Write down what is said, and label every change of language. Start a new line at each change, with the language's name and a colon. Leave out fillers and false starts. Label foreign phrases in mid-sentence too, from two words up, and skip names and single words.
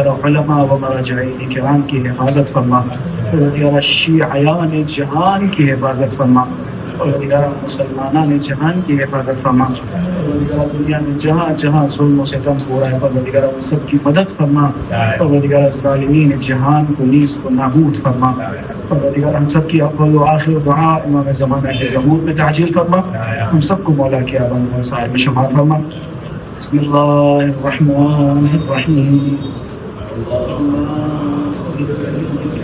Urdu: علماء و مراجعین کرام کی حفاظت فرما، پروردگار شیعیان جہان کی حفاظت فرما، پروردگار مسلمانان جہان کی حفاظت فرما، پروردگار دنیا میں جہاں جہاں ظلم و ستم ہو رہا ہے پروردگار ان سب کی مدد فرما، پروردگار ظالمین جہان کو نیست و نابود فرما، پروردگار ہم سب کی اول و آخر دعا امام زمانہ کے ظہور میں تعجیل فرما، ہم سب کو مولا کی آباد و صاحب میں شمار فرما۔
Arabic: بسم الله الرحمن الرحيم اللهم